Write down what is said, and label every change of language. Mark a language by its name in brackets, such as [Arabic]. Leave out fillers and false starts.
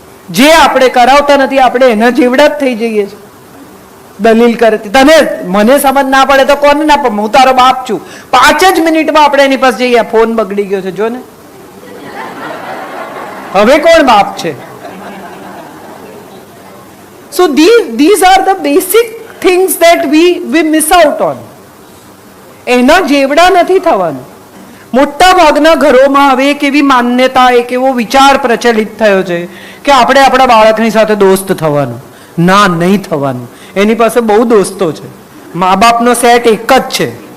[Gujarati] જે આપણે કરાવતા નથી આપણે એના જેવડા જ થઈ જઈએ છીએ દલીલ કરતી. તને મને સમજ ના પડે તો કોને ના પડે? હું તારો બાપ છું. 5 જ મિનિટમાં આપણે એની પાસે જઈએ, ફોન બગડી ગયો છે, જો ને હવે કોણ બાપ છે? [English] So these are the basic things that we miss out on. [Gujarati] એના જેવડા નથી થવાનું. મોટા ભાગના ઘરોમાં હવે એક એવી માન્યતા, એક એવો વિચાર પ્રચલિત થયો છે કે આપણે આપણા બાળકની સાથે દોસ્ત થવાનું. ના, નહીં થવાનું. એની પાસે બહુ દોસ્તો છે, મા બાપનો સેટ એક જ છે.